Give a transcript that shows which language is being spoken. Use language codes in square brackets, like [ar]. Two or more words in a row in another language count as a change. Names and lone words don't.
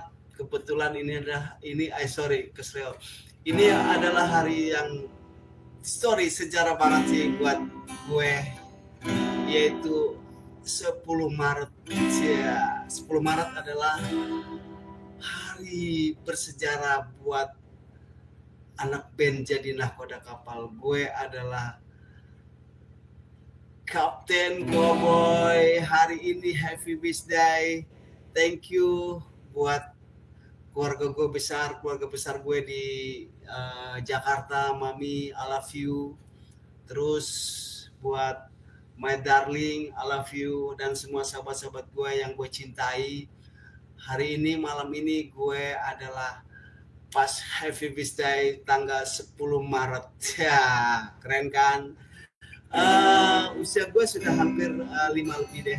[id] Kebetulan ini adalah hari yang sejarah banget sih buat gue, yaitu 10 Maret. 10 Maret adalah hari bersejarah buat anak band Jadi Nahkoda Kapal. Gue adalah Kapten Cowboy. Hari ini [en] happy birthday. Thank you [id] buat keluarga besar gue di Jakarta. [en] Mami, I love you. [id] Terus buat [en] my darling, I love you. [id] Dan semua sahabat-sahabat gue yang gue cintai. Hari ini, malam ini gue adalah pas [en] happy birthday [id] tanggal 10 Maret. Ya, keren kan? Usia gue sudah hampir 5 lebih deh.